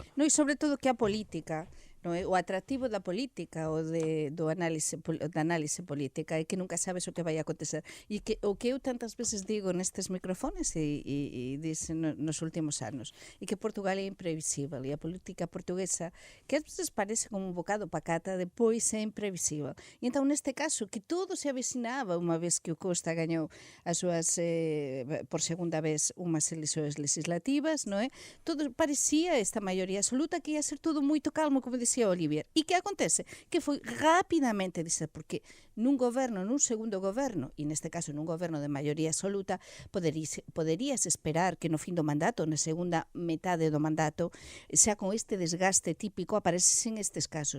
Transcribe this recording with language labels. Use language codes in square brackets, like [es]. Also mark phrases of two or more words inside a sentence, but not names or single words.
[gl] No, e sobretudo que a política, non é? O atractivo da política ou da análise política é que nunca sabes o que vai acontecer. E que o que eu tantas veces digo nestes microfones e disse nos últimos anos, e que Portugal é imprevisível e a política portuguesa, que às veces parece como un bocado pacata, depois é imprevisível. E então, neste caso, que todo se avecinaba unha vez que o Costa gañou as súas, por segunda vez, unhas eleições legislativas, non é? Todo parecía esta maioría absoluta que ia ser todo moito calmo, como decía Olivier. E que acontece? Que foi rapidamente dizer, porque nun goberno, nun segundo goberno, e neste caso nun goberno de maioría absoluta, poderías esperar que no fin do mandato, na segunda metade do mandato, xa con este desgaste típico aparecesen estes casos.